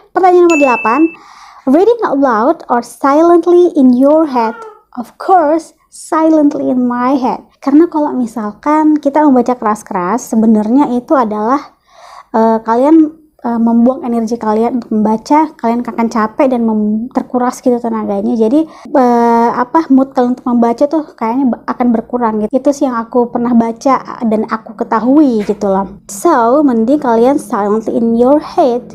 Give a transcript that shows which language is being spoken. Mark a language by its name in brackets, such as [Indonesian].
[Indonesian] Pertanyaan nomor 8, [English] reading out loud or silently in your head? Of course, silently in my head. [Indonesian] Karena kalau misalkan kita membaca keras-keras, sebenarnya itu adalah kalian membuang energi kalian untuk membaca. Kalian akan capek dan terkuras gitu tenaganya. Jadi mood kalian untuk membaca tuh kayaknya akan berkurang gitu. Itu sih yang aku pernah baca dan aku ketahui gitu loh. [English] So, [Indonesian] mending kalian [English] silently in your head.